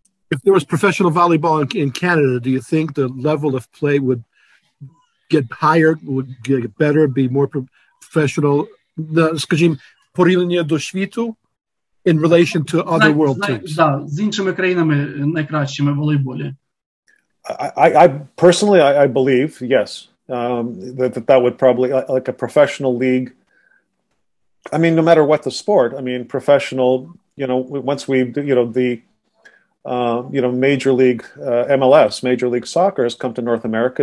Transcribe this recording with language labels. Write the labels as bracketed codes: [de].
[en] If there was professional volleyball in Canada, do you think the level of play would get higher, would get better, be more professional? [uk] Скажімо, порівняння до світу [en] in relation to other world teams. [uk] Да, з іншими країнами найкращими в волейболі. [en] I personally, I believe, yes, that would probably, like a professional league, I mean, no matter what the sport, I mean, professional, once we, Major League MLS, Major League Soccer has come to North America.